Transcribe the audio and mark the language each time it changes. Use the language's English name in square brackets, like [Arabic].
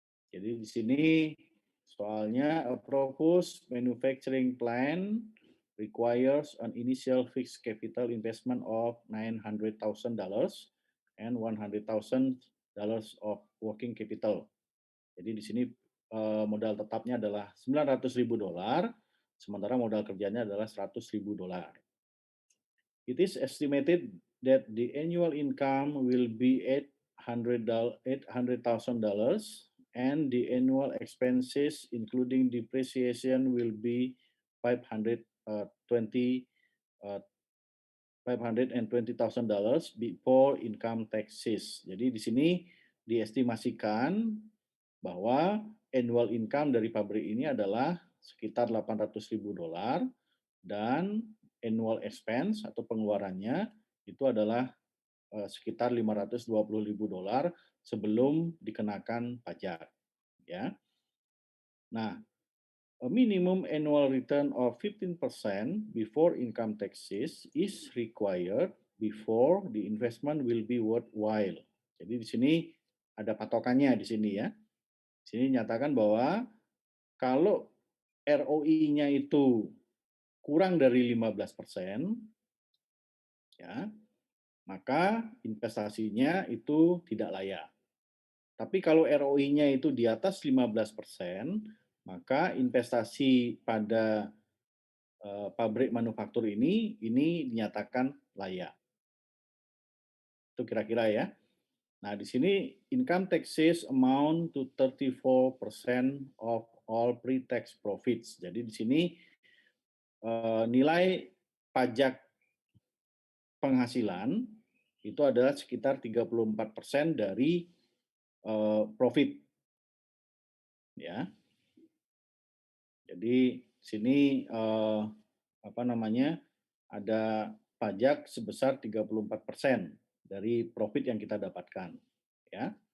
[Indonesian] Jadi di sini soalnya [English] a proposed manufacturing plan requires an initial fixed capital investment of $900,000 and $100,000 of working capital. [Indonesian] Jadi di sini modal tetapnya adalah $900.000, sementara modal kerjanya adalah $100.000. [English] It is estimated that the annual income will be $800,000 and the annual expenses including depreciation will be 520 uh, $520,000 before income taxes. [Indonesian] Jadi di sini diestimasikan bahwa annual income dari pabrik ini adalah sekitar $800.000 dan annual expense atau pengeluarannya itu adalah sekitar $520.000 sebelum dikenakan pajak, ya. [English] Nah, a minimum annual return of 15% before income taxes is required before the investment will be worthwhile. [Indonesian] Jadi di sini ada patokannya di sini, ya. Di sini nyatakan bahwa kalau ROI-nya itu kurang dari 15%, ya, maka investasinya itu tidak layak. Tapi kalau ROI-nya itu di atas 15%, maka investasi pada pabrik manufaktur ini dinyatakan layak. Itu kira-kira, ya. Nah, di sini [English] income taxes amount to 34% of all pre-tax profits. [Indonesian] Jadi di sini nilai pajak penghasilan itu adalah sekitar 34% dari profit, ya. Jadi sini apa namanya, ada pajak sebesar 34% dari profit yang kita dapatkan, ya.